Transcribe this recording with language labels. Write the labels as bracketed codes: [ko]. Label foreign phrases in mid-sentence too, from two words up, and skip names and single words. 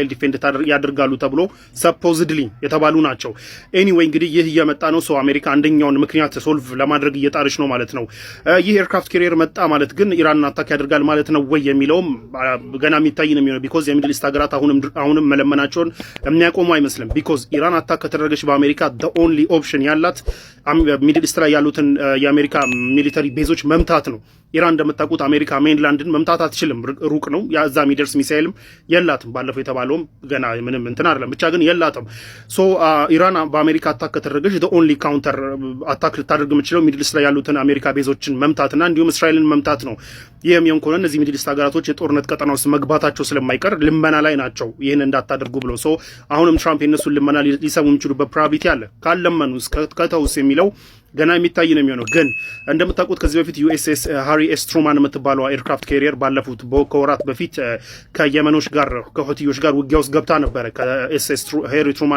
[am] ዲፌንድ ያደርጋሉ ተብሎ ሰፖዝድሊ የተባሉ ናቸው። ኤኒዌይ እንግዲህ ይህ እየመጣ ነው። አሜሪካ አንደኛውን ምክንያት ሶልቭ ለማድረግ እየጣረች ነው ማለት ነው። ይህ [en] aircraft carrier [am] መጣ ማለት ግን ኢራንን አታክ ያደርጋል ማለት ነው ወይ የሚለውም ገና የሚታይ ነው የሚሆነው። ቢኮዝ የሚድል ኢስት ሀገራት አሁንም መለመናቸውን የሚያቆሙ አይመስልም። ቢኮዝ ኢራን አታክ ከተደረገች በአሜሪካ [en] the only option [am] ያላት ሚድል ኢስት ላይ ያሉትን የአሜሪካ ሚሊተሪ ቤዞች መምታት ነው። ኢራን እንደምታውቁት አሜሪካ ሜንላንድን መምታት አትችልም፣ ሩቅ ነው። ያዛ የሚደርስ ሚሳኤልም የላትም። ባለፈው የተባለውም ገና ምንም እንትን አይደለም፣ ብቻ ግን የላትም። ኢራን በአሜሪካ አታክ ከተደረገች [en] the only counter [am] አታክ ልታደርግ የምችለው ሚድል ኢስት ላይ ያሉትን አሜሪካ ቤዞችን መምታትና እንዲሁም እስራኤልን መምታት ነው። ይህም የሆን ከሆነ እነዚህ ሚድል ኢስት ሀገራቶች የጦርነት ቀጠና ውስጥ መግባታቸው ስለማይቀር ልመና ላይ ናቸው፣ ይህን እንዳታደርጉ ብሎ። አሁንም ትራምፕ የነሱን ልመና ሊሰሙ የሚችሉበት ፕሮባቢሊቲ አለ። ካለመኑ ከተውስ የሚለው ገና የሚታይ ነው የሚሆነው። ግን እንደምታውቁት ከዚህ በፊት ዩኤስኤስ ሃሪ ኤስ ትሩማን የምትባለው [en] aircraft carrier [am] ባለፉት ከወራት በፊት ከየመኖች ጋር ከሁቲዮች ጋር ውጊያ ውስጥ ገብታ ነበረ። ከኤስኤስ ሃሪ ትሩማን